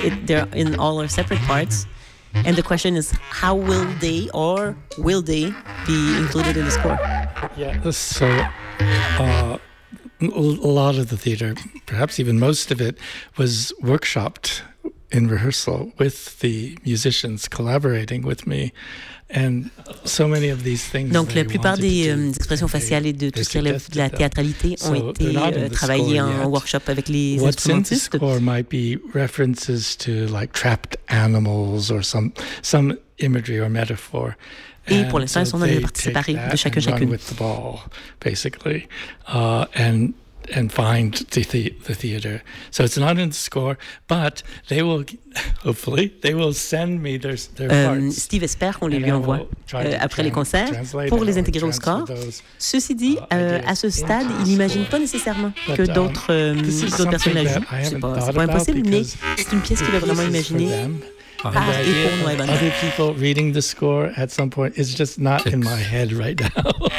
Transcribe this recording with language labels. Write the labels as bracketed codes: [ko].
[en] They're in all our separate parts. And the question is, how will they or will they be included in the score? Yeah, so a lot of the theater, perhaps even most of it, was workshopped in rehearsal with the musicians collaborating with me. And so many of these things. [fr] Donc la plupart des expressions faciales et de tout ce qui relève de la théâtralité ont été travaillées en workshop avec les instrumentistes. [en] What's in the score might be references to like trapped animals or some imagery or metaphor. [fr] Et pour l'instant, elles sont dans les parties séparées de chacune. [en] Run with the ball, basically, and find the theater. So it's not in the score, but they will, hopefully, they will send me their parts. [fr] Steve espère qu'on les lui envoie après les concerts pour les intégrer au score. Ceci dit, à ce stade, il n'imagine pas nécessairement que d'autres personnes la jouent. C'est pas impossible, mais c'est une pièce qu'il va vraiment imaginer. [en] Ah, other people reading the score at some point is just not in my head right now.